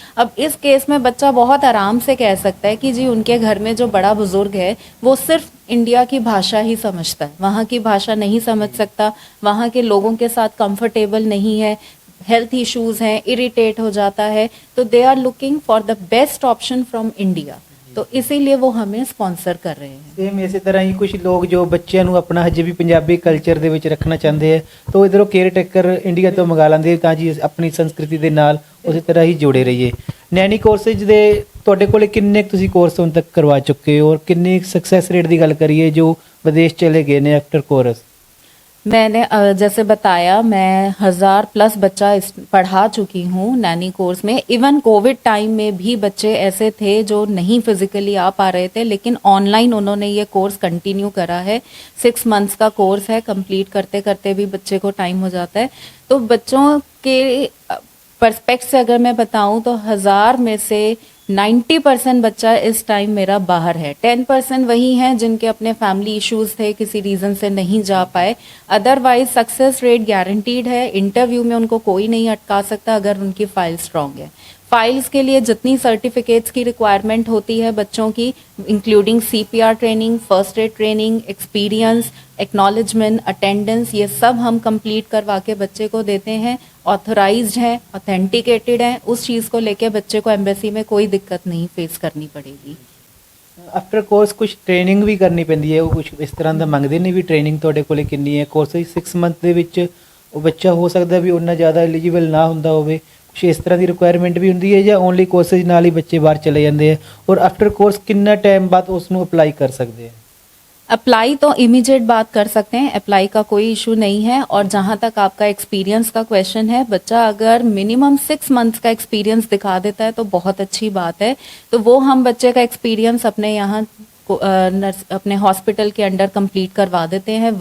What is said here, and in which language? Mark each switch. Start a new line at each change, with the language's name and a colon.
Hindi: अब इस केस में बच्चा बहुत आराम से कह सकता है कि जी उनके घर में जो बड़ा बुजुर्ग है वो सिर्फ इंडिया की भाषा ही समझता है, वहाँ की भाषा नहीं समझ सकता, वहाँ के लोगों के साथ कंफर्टेबल नहीं है, हेल्थ इश्यूज हैं, इरिटेट हो जाता है, तो
English: they are looking for the best option from India,
Hindi: तो इसीलिए वो हमें स्पॉन्सर कर रहे हैं।
Punjabi: ਸੇਮ ਇਸੇ ਤਰ੍ਹਾਂ ਹੀ ਕੁਝ ਲੋਕ ਜੋ ਬੱਚਿਆਂ ਨੂੰ ਆਪਣਾ ਹਜੇ ਵੀ ਪੰਜਾਬੀ ਕਲਚਰ ਦੇ ਵਿੱਚ ਰੱਖਣਾ ਚਾਹੁੰਦੇ ਆ, ਤਾਂ ਇਧਰੋਂ ਕੇਅਰ ਟੇਕਰ ਇੰਡੀਆ ਤੋਂ ਮੰਗਾ ਲੈਂਦੇ ਤਾਂ ਜੀ ਆਪਣੀ ਸੰਸਕ੍ਰਿਤੀ ਦੇ ਨਾਲ ਉਸੇ ਤਰ੍ਹਾਂ ਹੀ ਜੁੜੇ ਰਹੀਏ। ਨੈਨੀ ਕੋਰਸਿਸ ਦੇ ਤੁਹਾਡੇ ਕੋਲੇ ਕਿੰਨੇ ਕੁ ਤੁਸੀਂ ਕੋਰਸ ਹੁਣ ਤੱਕ ਕਰਵਾ ਚੁੱਕੇ ਹੋ, ਔਰ ਕਿੰਨੀ ਸਕਸੈਸ ਰੇਟ ਦੀ ਗੱਲ ਕਰੀਏ ਜੋ ਵਿਦੇਸ਼ ਚਲੇ ਗਏ ਨੇ ਆਫਟਰ कोर्स?
Hindi: मैंने जैसे बताया, मैं 1000+ बच्चा पढ़ा चुकी हूँ नैनी कोर्स में। इवन कोविड टाइम में भी बच्चे ऐसे थे जो नहीं फिजिकली आ पा रहे थे, लेकिन ऑनलाइन उन्होंने ये कोर्स कंटिन्यू करा है। 6 मंथ्स का कोर्स है, कंप्लीट करते करते भी बच्चे को टाइम हो जाता है। तो बच्चों के पर्सपेक्ट से अगर मैं बताऊं तो 1000 में से 90% बच्चा इस टाइम मेरा बाहर है। 10% वही हैं जिनके अपने फैमिली इश्यूज थे, किसी रीजन से नहीं जा पाए। अदरवाइज सक्सेस रेट गारंटीड है। इंटरव्यू में उनको कोई नहीं अटका सकता अगर उनकी फाइल स्ट्रांग है। फाइल्स के लिए जितनी सर्टिफिकेट्स की रिक्वायरमेंट होती है बच्चों की, including CPR training, first aid training, experience, acknowledgement, attendance, ये सब हम कंप्लीट करवा के बच्चे को देते हैं। ऑथराइज्ड है, ऑथेंटिकेटेड है, उस चीज़ को लेके बच्चे को एम्बेसी में कोई दिक्कत नहीं फेस करनी पड़ेगी।
Punjabi: ਆਫਟਰ ਕੋਰਸ ਕੁਝ ਟ੍ਰੇਨਿੰਗ ਵੀ ਕਰਨੀ ਪੈਂਦੀ ਹੈ, ਉਹ ਕੁਝ ਇਸ ਤਰ੍ਹਾਂ ਦਾ ਮੰਗਦੇ ਨੇ ਵੀ ਟ੍ਰੇਨਿੰਗ ਤੁਹਾਡੇ ਕੋਲੇ ਕਿੰਨੀ ਹੈ? ਕੋਰਸ 6 ਮੰਥ ਦੇ ਵਿੱਚ ਉਹ ਬੱਚਾ ਹੋ ਸਕਦਾ ਵੀ ਉਹਨਾਂ ਜ਼ਿਆਦਾ ਐਲੀਜੀਬਲ ਨਾ ਹੁੰਦਾ ਹੋਵੇ, ਕੁਝ ਇਸ ਤਰ੍ਹਾਂ ਦੀ ਰਿਕੁਆਇਰਮੈਂਟ ਵੀ ਹੁੰਦੀ ਹੈ, ਜਾਂ ਓਨਲੀ ਕੋਰਸਿਸ ਨਾਲ ਹੀ ਬੱਚੇ ਬਾਹਰ ਚਲੇ ਜਾਂਦੇ ਆ? ਔਰ ਆਫਟਰ ਕੋਰਸ ਕਿੰਨਾ ਟਾਈਮ ਬਾਅਦ ਉਸ ਨੂੰ ਅਪਲਾਈ ਕਰ ਸਕਦੇ ਆ?
Hindi: अप्लाई तो इमीडिएट बात कर सकते हैं, अप्लाई का कोई इशू नहीं है। और जहां तक आपका एक्सपीरियंस का क्वेश्चन है, बच्चा अगर मिनिमम 6 मंथ्स का एक्सपीरियंस दिखा देता है तो बहुत अच्छी बात है। तो वो हम बच्चे का एक्सपीरियंस अपने यहाँ अपने हॉस्पिटल के अंडर कंप्लीट करवा देते हैं।